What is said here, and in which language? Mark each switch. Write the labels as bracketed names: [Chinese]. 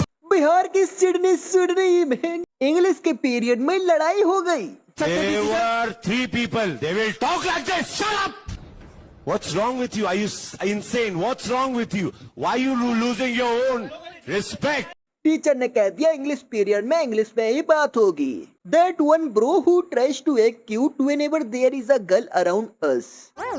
[Hindi] बिहार की सिडनी में इंग्लिश के पीरियड में लड़ाई हो गई। [English] There were 3 people. They will talk like this. Shut up! What's wrong with you? Are you insane? What's wrong with you? Why are you losing your own respect? [Hindi] Teacher ने कह दिया English period में English में ही बात होगी। [English] That one bro who tries to act cute whenever there is a girl around us.